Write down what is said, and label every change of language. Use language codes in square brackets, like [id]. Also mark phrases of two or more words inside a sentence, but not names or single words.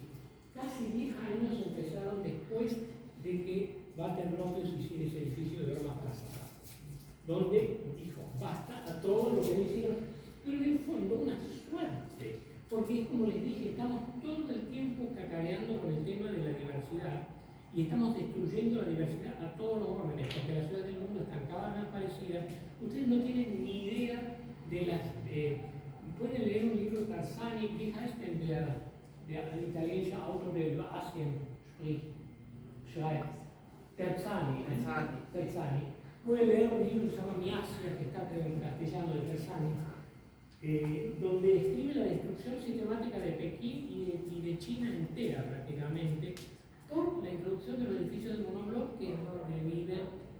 [es] casi 10 años empezaron después de que Walter-Gropius hiciera ese edificio de hormas para zapatos, donde dijo, basta a todo lo que le hicieron, pero en el fondo una suerte, porque es como les dije, estamos todo el tiempo cacareando con el tema de la diversidad y estamos destruyendo la diversidad a todos los órdenes, porque las ciudades del mundo están cada vez más parecidas. Ustedes no tienen ni idea de las... pueden leer un libro de Tarzani, [de] wie heißt denn der italienische Autor [es] del Asien schreibt? Terzani. Pueden leer un libro que se llama Mi Asia, que está en castellano, de Terzani, donde describe la destrucción sistemática de Pekín y de China entera prácticamente, por la introducción de los edificios de monobloc que viven.